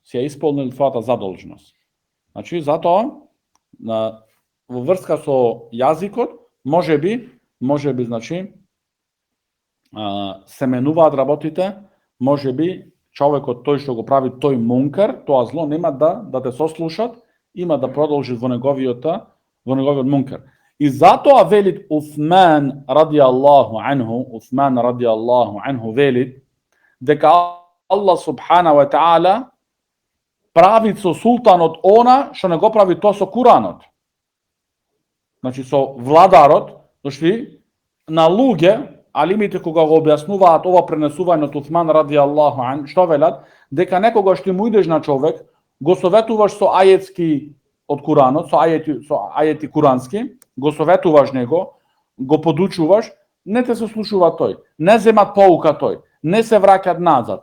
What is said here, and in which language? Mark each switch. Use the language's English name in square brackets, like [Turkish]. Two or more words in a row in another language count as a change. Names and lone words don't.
[Macedonian] Си ја исполнил твојата задолжност. Значи, затоа, во врска со јазикот, може би, значи, се менуваат работите, може би, човекот тој што го прави тој мункер, тоа зло нема да те сослушат, има да продолжи во неговиот мункер. И затоа велит Уфман радијаллаху анху велит дека [Arabic] الله سبحانه وتعالى [Macedonian] прави со султанот она што не го прави тоа со Куранот. Значи со владарот, дошли на луѓе, алимите кога го објаснуваат ова пренесување од Уфман [Arabic] رضي الله عن, [Macedonian] што велат? Дека некогаш ти му идеш на човек, го советуваш со ајетски од Куранот, со ајети курански, го советуваш него, го подучуваш, не те се слушува тој, не земат поука тој, не се враќат назад.